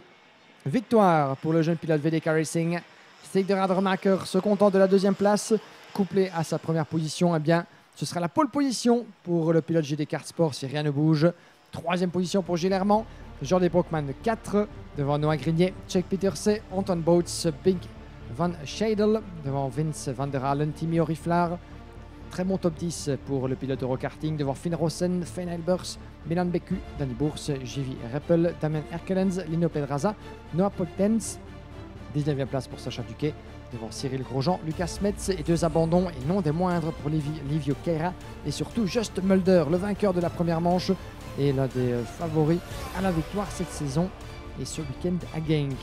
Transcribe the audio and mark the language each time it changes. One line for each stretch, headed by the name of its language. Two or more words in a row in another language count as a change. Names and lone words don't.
French: Victoire pour le jeune pilote VDK Racing. Stig de Radermacher se content de la deuxième place, couplé à sa première position. Eh bien, ce sera la pole position pour le pilote GD Kart Sport si rien ne bouge. Troisième position pour Gilles Herman. Jordi Brockman 4 devant Noah Grinier, Chuck Peterse, Anton Boats, Big Van Scheidel devant Vince van der Halen, Timmy Oriflar. Très bon top 10 pour le pilote Eurokarting devant Finn Rosen, Finn Elbers, Milan Beku, Danny Bourse, JV Reppel, Damien Erkelens, Lino Pedraza, Noah Potens. 19e place pour Sacha Duquet devant Cyril Grosjean, Lucas Metz et 2 abandons et non des moindres pour Livio Queira et surtout Just Mulder, le vainqueur de la première manche et l'un des favoris à la victoire cette saison et ce week-end à Genk.